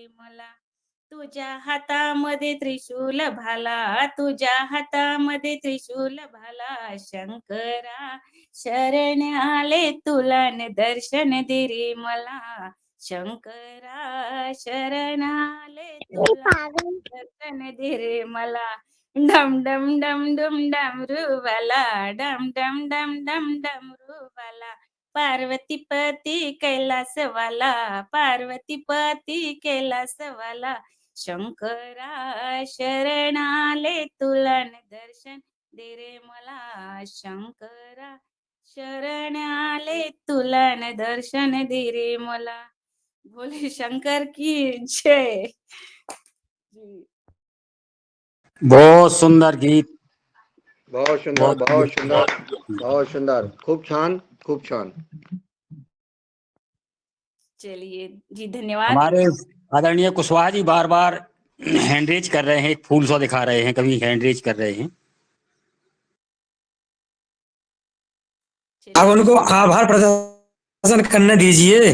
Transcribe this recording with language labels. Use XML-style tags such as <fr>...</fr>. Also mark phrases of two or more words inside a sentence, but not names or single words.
<mr>मला, तुझ्या हातामध्ये त्रिशूल भाला, तुझ्या हातामध्ये त्रिशूल भाला, शंकरा शरण आले तुला न दर्शन दे रे मला, शंकरा शरण आले तुला दर्शन दे रे मला, डम डम डम डम डमरू वाला, डम डम डम डम डमरू वाला, पार्वती पति कैलास वाला, पार्वती पति कैलास वाला, शंकरा शरण आले तुला न दर्शन दे रे मला, शंकरा शरण आले तुला न दर्शन दे रे मला,</mr> <hi>भोले शंकर की जय। जी। बहुत सुंदर गीत बहुत सुंदर, बहुत सुंदर, बहुत सुंदर,</hi> <mr>खूब छान, खूब छान।</mr> <hi>चलिए जी, धन्यवाद। हमारे आदरणीय कुशवाहा जी बार बार</hi> <en>hand raise</en> <hi>कर रहे हैं, एक फूल सा दिखा रहे हैं, कभी</hi> <en>hand raise</en> <hi>कर रहे हैं। अब उनको आभार प्रदर्शन करने दीजिए।</hi>